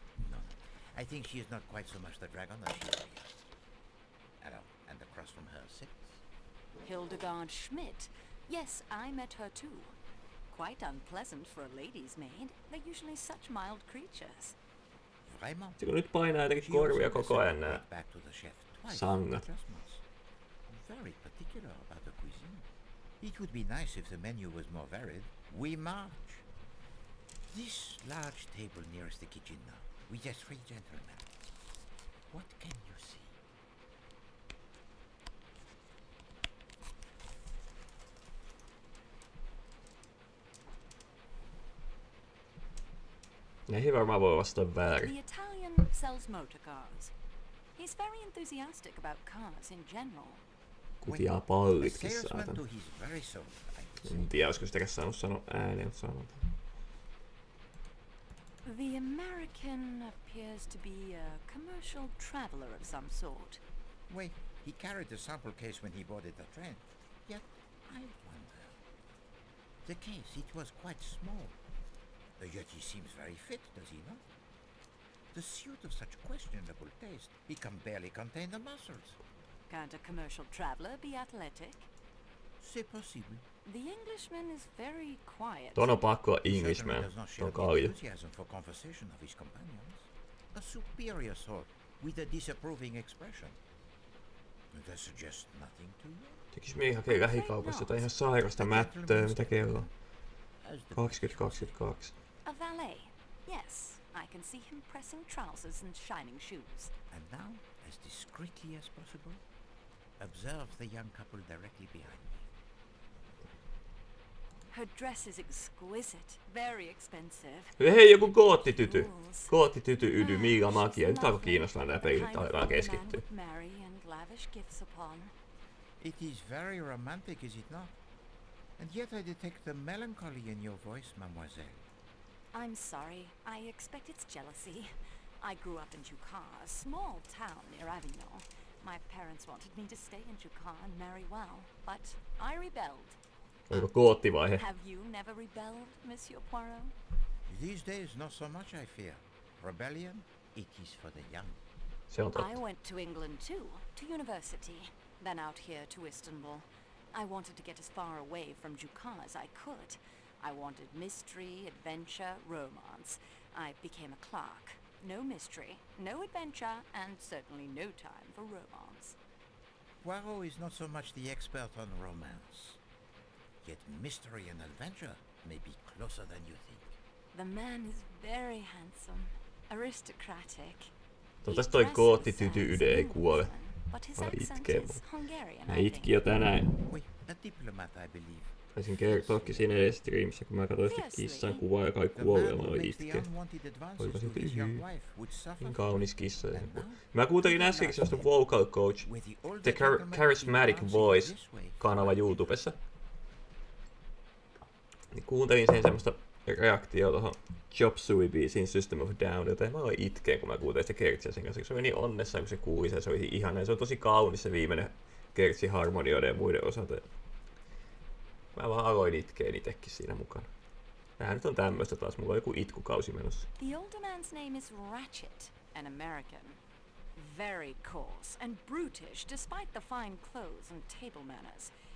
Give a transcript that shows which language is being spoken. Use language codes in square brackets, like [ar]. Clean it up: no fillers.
[en] No, I think she is not quite so much the dragon as she is here. Alors, and across from her sits... Hildegard Schmidt. Yes, I met her too. Quite unpleasant for a lady's maid. They're usually such mild creatures. [fr] Vraiment? [fi] Se kun nyt painaa jotenkin korvia koko ajan nää sangat. [en] Very particular about the cuisine. It would be nice if the menu was more varied. We march. This large table nearest the kitchen now, with the three gentlemen. What can you see? [fi] Ei varmaan voi vastata väärin. [en] The Italian sells motor cars. He's very enthusiastic about cars in general. [fi] Kutiaa pallitkin saatana. En tiedä, olisiko sitäkään saanut sanoa ääneen, mutta sanotaan. [en] The American appears to be a commercial traveler of some sort. Wait, he carried the sample case when he boarded the train. Yet, I wonder. The case, it was quite small. Yet he seems very fit, does he not? The suit of such questionable taste, he can barely contain the muscles. Can't a commercial traveler be athletic? [fr] C'est possible. [en] The Englishman is very quiet. [fi] Ton on pakko olla [en] He Englishman. certainly does not share the [fi] kalju. [en] enthusiasm for conversation of his companions. A superior sort, with a disapproving expression. That suggests nothing to you? [fi] Tekis mieli hakea lähikaupassa jotain ihan sairasta mättöä, mitä kello on? 20:22. [en] A valet. Yes, I can see him pressing trousers and shining shoes. And now, as discreetly as possible, observe the young couple directly behind me. Her dress is exquisite, very expensive. [fi] Hei, joku goottityty. Goottityty ydy, mikä magia. Nyt alkoi kiinnostaa nää pelit, aletaan keskittyä. [en] Marry and lavish gifts upon. It is very romantic, is it not? And yet I detect the melancholy in your voice, mademoiselle. I'm sorry. I expect it's jealousy. I grew up in Jatkuu, a small town near Avignon. My parents wanted me to stay in Jatkuu and marry well, but I rebelled. [fi] Oliko goottivaihe? [en] Have you never rebelled, Monsieur Poirot? These days, not so much, I fear. Rebellion, it is for the young. [fi] Se on totta. [en] I went to England too, to university, then out here to Istanbul. I wanted to get as far away from Jatkuu as I could. I wanted mystery, adventure, romance. I became a clerk. No mystery, no adventure, and certainly no time for romance. Poirot is not so much the expert on romance. Yet mystery and adventure may be closer than you think. The man is very handsome, aristocratic. [fi] Toivottavasti toi goottityty ei kuole. Vai itkee mua. Mä itkin jo tänään. [en] A diplomat, I believe. [fi] Taisin kertoakin siinä edes streamissä, kun mä katsoin sitä kissan kuvaa, joka ei kuollut ja mä aloin itkeä. Olipa se niin kaunis kissa. Mä kuuntelin äskenkin sellaista Vocal Coach, The Charismatic Voice -kanava YouTubessa. Niin kuuntelin sen semmoista reaktioa tohon Chop Suey-biisiin System of Down, joten mä aloin itkeen, kun mä kuuntelin sitä kertsiä sen kanssa. Se oli niin onnessaan, kun se kuuli sen, se oli ihana. Ja se on tosi kaunis se viimeinen kertsi harmonioiden ja muiden osalta. Mä vaan aloin itkeen itekin siinä mukana. Tää nyt on tämmöstä taas, mulla on joku itkukausi menossa. [en] The older man's name is Ratchet, an American. Very coarse and brutish, despite the fine clothes and table manners.